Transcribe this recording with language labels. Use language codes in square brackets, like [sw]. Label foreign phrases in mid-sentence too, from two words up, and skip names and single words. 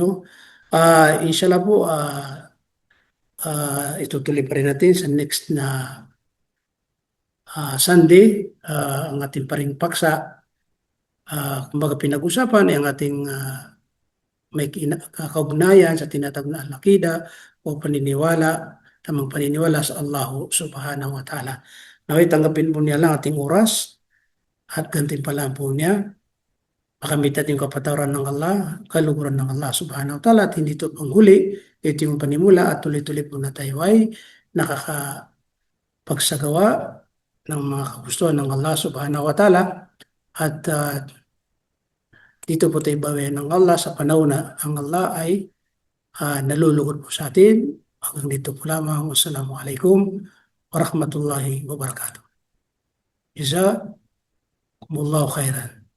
[tl] Inshallah po, itutuloy pa rin natin sa next na Sunday, ang ating paring paksa. Kumbaga pinag-usapan ay ang ating may kaugnayan sa tinatawag na al-aqida o paniniwala, tamang paniniwala sa Allah [ar] سبحانه وتعالى. [tl] Naway tanggapin po niya lang ating oras at gantimpalaan po niya makamit natin yung kapatawaran ng Allah, kaluguran ng Allah [ar] سبحانه وتعالى [tl] at hindi ito panghuli, ito yung panimula at tuloy-tuloy po na tayo ay nakakapagsagawa ng mga kagustuhan ng Allah [ar] سبحانه وتعالى [tl] at dito po tayo bawian ng Allah sa panahon na ang Allah ay nalulugod po sa atin. Hanggang dito po lamang. [ar] والسلام عليكم ورحمة الله وبركاته. جزاكم الله خيرا.